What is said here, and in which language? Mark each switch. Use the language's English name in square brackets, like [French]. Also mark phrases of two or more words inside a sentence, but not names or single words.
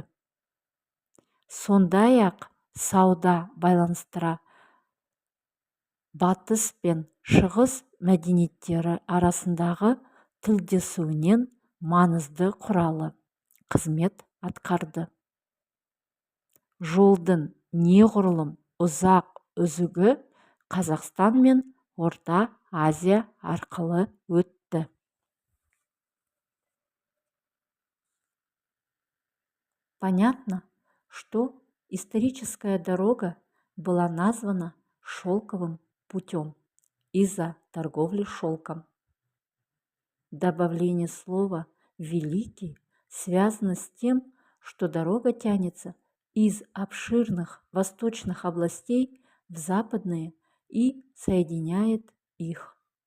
[Kazakh] Сондай-ақ сауда байланыстыра батыс пен шығыс мәдениеттері арасындағы тілдесуінен маңызды құралы қызмет атқарды. Жолдың неғұрлым ұзақ үзігі Қазақстан мен Орта Азия арқылы өтті. [Russian] Понятно, что историческая дорога была названа шелковым путем из-за торговли шелком. Добавление слова «великий» связано с тем, что дорога тянется из обширных восточных областей в западные и соединяет их.